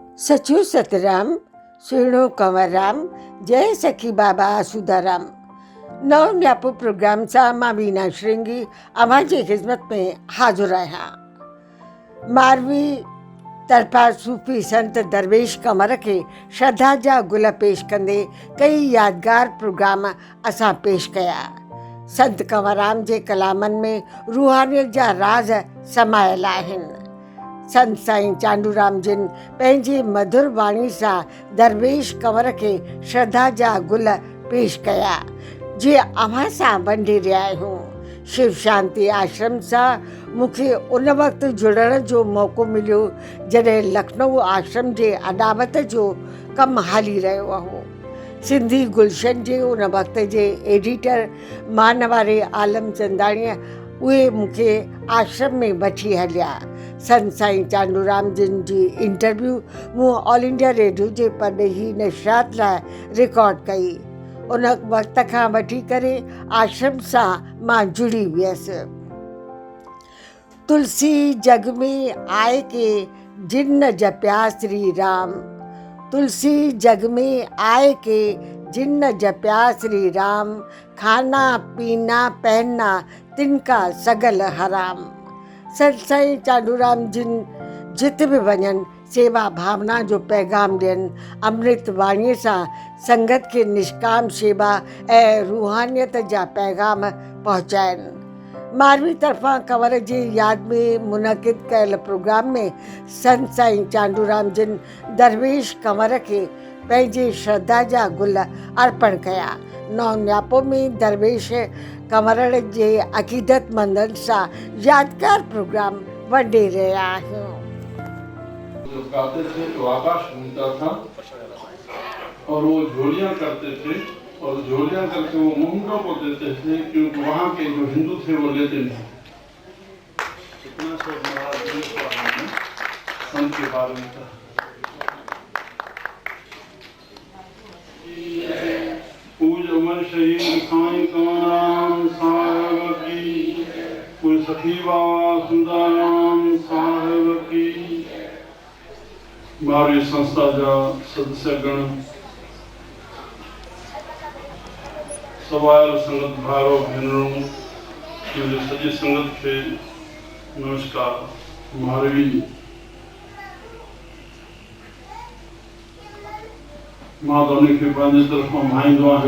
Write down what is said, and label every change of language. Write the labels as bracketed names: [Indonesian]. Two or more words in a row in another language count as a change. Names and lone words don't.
[Sindhi] सचो सतराम, सुहिणो कंवरराम, जय सखी बाबा आसूदाराम। नव न्यापो प्रोग्राम सां मां वीना श्रृंगी अव्हां जी ख़िदमत में हाज़िर आहियां। मारवी तरफा सूफ़ी संत दरवेश कंवर खे श्रद्धा जा गुल पेश कंदे कई यादगार प्रोग्राम असां पेश कया। संत कंवरराम जे कलामनि में रूहानियत जा राज समायल आहिनि। संत साईं चांडूराम जिन पंहिंजी मधुर वाणी सां दरवेश कंवर खे श्रद्धा जा गुल पेश कया जीअं अव्हां सां वंडे रहिया आहियूं। शिव शांति आश्रम सां मूंखे उन वक़्तु जुड़ण जो मौक़ो मिलियो जॾहिं लखनऊ आश्रम जे अॾावत जो कमु हली रहियो हो। सिंधी गुलशन जे उन वक़्त जे एडिटर मानवारे आलम चंदाणीअ उहे मूंखे आश्रम में वठी हलिया। संत साईं चांडूराम जिन जी इंटरव्यू मूं ऑल इंडिया रेडियो जे परॾेही नशरात लाइ रिकॉर्ड कई। उन वक़्त खां वठी करे आश्रम सां मां जुड़ी वियसि। [Hindi] तुलसी जग में आए के जिन न जपिया श्री राम, तुलसी जग में आए के जिन न जपिया श्री राम, खाना पीना पहनना तिनका सगल हराम। [Sindhi] संत साईं चांडूराम जिन जित बि वञनि सेवा भावना जो पैगाम ॾियनि, अमृत वाणीअ सां संगत खे निष्काम शेवा ऐं रूहानियत जा पैगाम पहुचाइनि। मारवी तरफ़ां कंवर जी यादि में मुनक़िद कयल प्रोग्राम में संत साईं चांडूराम जिन दरवेश कंवर खे पंहिंजे श्रद्धा जा गुल अर्पण कया। नौ न्यापो में दरवेश कंवर जे अक़ीदतमंदनि सां यादगार प्रोग्राम वंडे रहिया आहियूं। [Hindi] जो गाते थे तो आकाश घूमता था और वो झोलियां करते थे और झोलियां करके वो मुंडों को देते थे क्योंकि वहाँ के जो हिंदू थे वो लेते नहीं। इतना सब महाराज संत के बारे में था। पूज अमर शहीद साईं कंवरराम साहिब की, पूज सखी बाबा सुंदराम साहिब की। [Sindhi] मारवी संस्था जा सदस्यगण, सवायल संगत भाइरो भेनरूं, मुंहिंजी सॼी संगत खे नमस्कार। मारवी मां त उनखे पंहिंजे तरफ़ां भाईंदो आहियां।